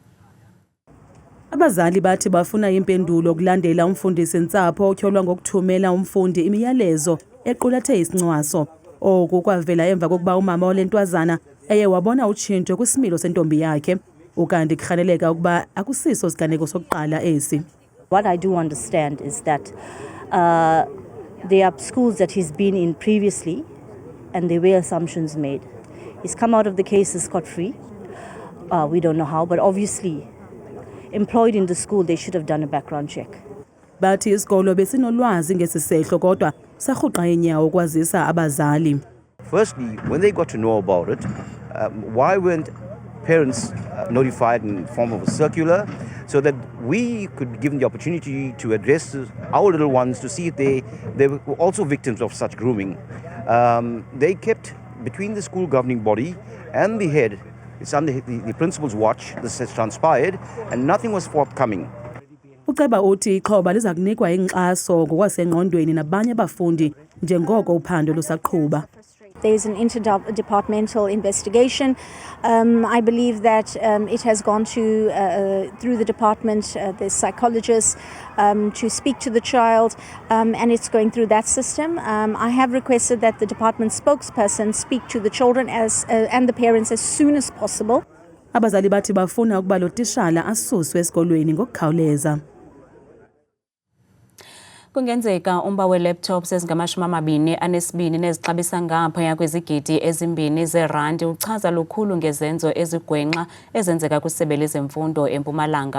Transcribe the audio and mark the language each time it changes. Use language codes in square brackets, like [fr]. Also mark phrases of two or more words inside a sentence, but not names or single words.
[xh] Abazali bathi bafuna impendulo kulandela umfundisi Ntsapho otyholwa ngokuthumela umfundi imiyalezo equlathe isincwaso. Oku kwavela emva kokuba umama olentwazana eye wabona utshintsho kwisimilo sentombi yakhe ukanti kurhaneleka ukuba akusiso siganeko sokuqala esi. [en] What I do understand is that there are schools that he's been in previously and there were assumptions made. He's come out of the case scot-free. We don't know how, but obviously employed in the school, they should have done a background check. [xh] Bathi isikolo besinolwazi ngesisehlo kodwa sarhuqa inyawo kwazisa abazali. [en] Firstly, when they got to know about it, why weren't parents notified in the form of a circular so that we could be given the opportunity to address our little ones to see if they were also victims of such grooming. They kept between the school governing body and the head. It's under the principal's watch. This has transpired, and nothing was forthcoming. [xh] Uceba uthi ixhoba liza kunikwa inkxaso ngokwasengqondweni nabanye abafundi njengoko uphando lusaqhuba. [en] There's an interdepartmental investigation. I believe that it has gone to through the department, the psychologists, to speak to the child, and it's going through that system. I have requested that the department spokesperson speak to the children and the parents as soon as possible. [xh] Abazali bathi bafuna ukuba lo tishala asuswe esikolweni ngokukhawuleza. Kungenzeka umba we-laptops ezingama-22 nezixabisa ngaphaya kwezigidi ezimbini zerandi uchaza lukhulu ngezenzo ezigwenxa ezenzeka kwisebe lezemfundo eMpumalanga.